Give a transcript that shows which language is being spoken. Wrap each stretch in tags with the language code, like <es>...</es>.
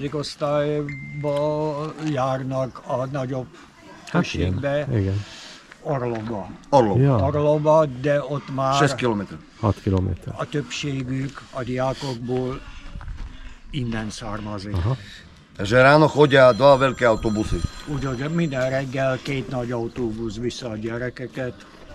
<hu>osztályba járnak a nagyobb községbe, igen. Orlovba. Orlov. Ja. Orlovba, de ott már</hu> <sk>6 km.</sk> <hu>6 kilométer. a többségük a diákokból innen származik. Aha.</hu> <sk>Takže ráno chodia dva veľké autobusy.</sk> <hu>Úgyhogy minden reggel 2 nagy autóbusz vissza a gyerekeket.</hu>